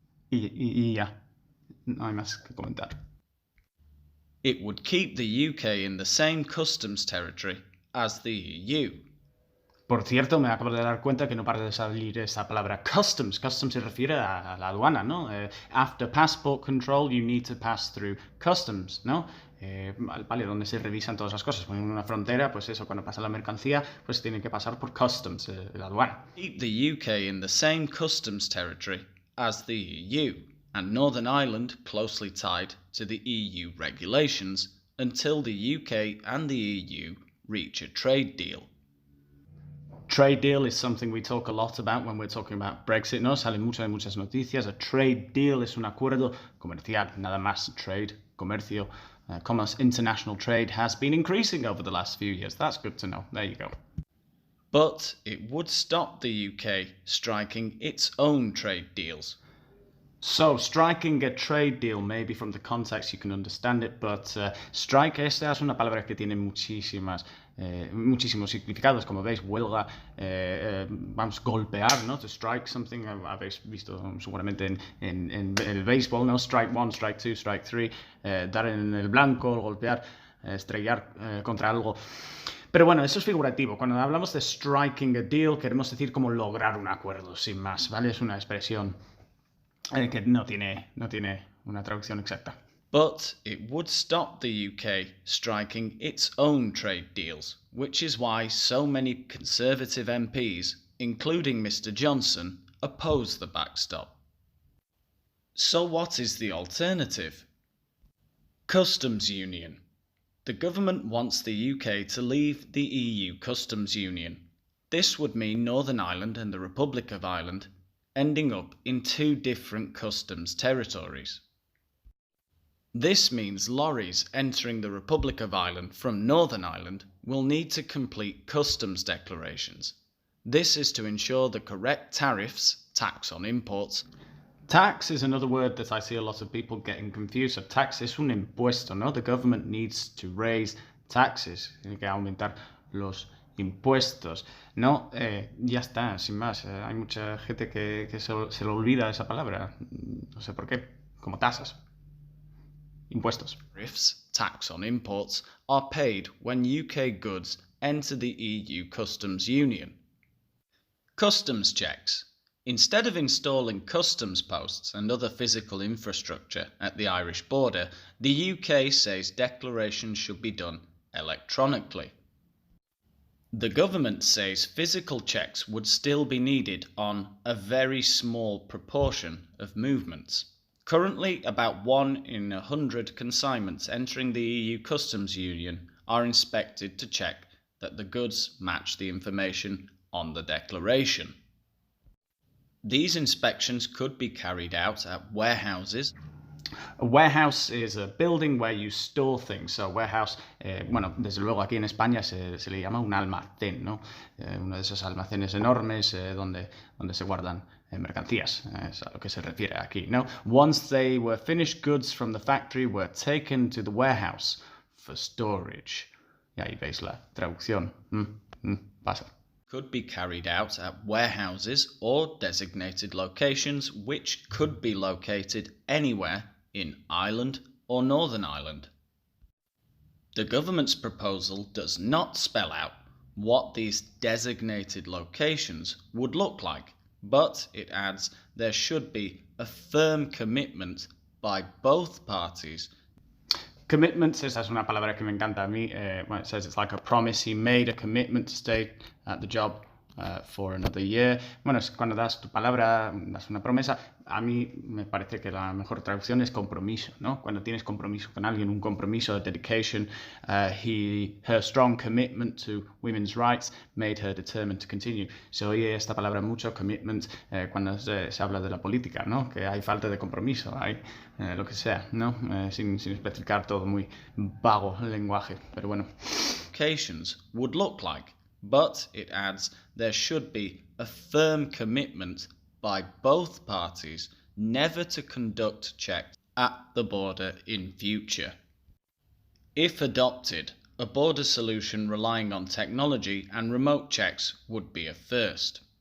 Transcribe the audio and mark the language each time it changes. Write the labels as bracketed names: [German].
[Spanish] Y ya, no hay más que comentar. [English] It would keep the UK in the same customs territory as the EU. [Spanish] Por cierto, me acabo de dar cuenta que no para de salir esa palabra customs. Customs se refiere a la aduana, ¿no? [English] After passport control, you need to pass through customs, ¿no? [Spanish] Vale, donde se revisan todas las cosas. En una frontera, pues eso, cuando pasa la mercancía, pues tiene que pasar por customs, la aduana. [English] Keep the UK in the same customs territory as the EU, and Northern Ireland closely tied to the EU regulations until the UK and the EU reach a trade deal. Trade deal is something we talk a lot about when we're talking about Brexit, ¿no? [Spanish] Salen muchas noticias. A trade deal es un acuerdo comercial, nada más. [English] Trade, comercio, commerce, international trade has been increasing over the last few years. That's good to know. There you go. But it would stop the UK striking its own trade deals. So, striking a trade deal, maybe from the context you can understand it, but strike, [Spanish] esta es una palabra que tiene muchísimos significados, como veis, huelga, vamos, golpear, ¿no? [English] To strike something, [Spanish] habéis visto seguramente en el béisbol, ¿no? [English] Strike one, strike two, strike three, [Spanish] dar en el blanco, golpear, estrellar contra algo. Pero bueno, eso es figurativo. Cuando hablamos de striking a deal, queremos decir como lograr un acuerdo, sin más, ¿vale? Es una expresión que no tiene una traducción exacta. [English] But it would stop the UK striking its own trade deals, which is why so many Conservative MPs, including Mr Johnson, oppose the backstop. So what is the alternative? Customs Union. The government wants the UK to leave the EU Customs Union. This would mean Northern Ireland and the Republic of Ireland ending up in two different customs territories. This means lorries entering the Republic of Ireland from Northern Ireland will need to complete customs declarations. This is to ensure the correct tariffs, tax on imports. Tax is another word that I see a lot of people getting confused. So tax [Spanish] es un impuesto, ¿no? [English] The government needs to raise taxes. [Spanish] Tiene que aumentar los impuestos. No, ya está, sin más. Hay mucha gente que se le olvida esa palabra. No sé por qué. Como tasas. Impuestos. [English] Tariffs, tax on imports, are paid when UK goods enter the EU Customs Union. Customs checks. Instead of installing customs posts and other physical infrastructure at the Irish border, the UK says declarations should be done electronically. The government says physical checks would still be needed on a very small proportion of movements. Currently, about 1 in 100 consignments entering the EU Customs Union are inspected to check that the goods match the information on the declaration. These inspections could be carried out at warehouses. A warehouse is a building where you store things. [Spanish] So warehouse, bueno, desde luego aquí en España se le llama un almacén, ¿no? Uno de esos almacenes enormes donde se guardan mercancías, es a lo que se refiere aquí, ¿no? [English] Once they were finished, goods from the factory were taken to the warehouse for storage. [Spanish] Y ahí veis la traducción. Pasa. [English] Could be carried out at warehouses or designated locations which could be located anywhere in Ireland or Northern Ireland. The government's proposal does not spell out what these designated locations would look like, but it adds there should be a firm commitment by both parties. [Spanish] Commitments, esa es una palabra que me encanta a mí. [English] When it says it's like a promise, he made a commitment to stay at the job for another year. [Spanish] Bueno, es cuando das tu palabra, das una promesa. A mí me parece que la mejor traducción es compromiso, ¿no? Cuando tienes compromiso con alguien, un compromiso, dedication. [English] Her strong commitment to women's rights made her determined to continue. [Spanish] Se oye esta palabra mucho, commitment, cuando se habla de la política, ¿no? Que hay falta de compromiso, hay lo que sea, ¿no? Sin especificar todo, muy vago el lenguaje, pero bueno. [English] Locations would look like, but it adds there should be a firm commitment by both parties never to conduct checks at the border in future. If adopted, a border solution relying on technology and remote checks would be a first.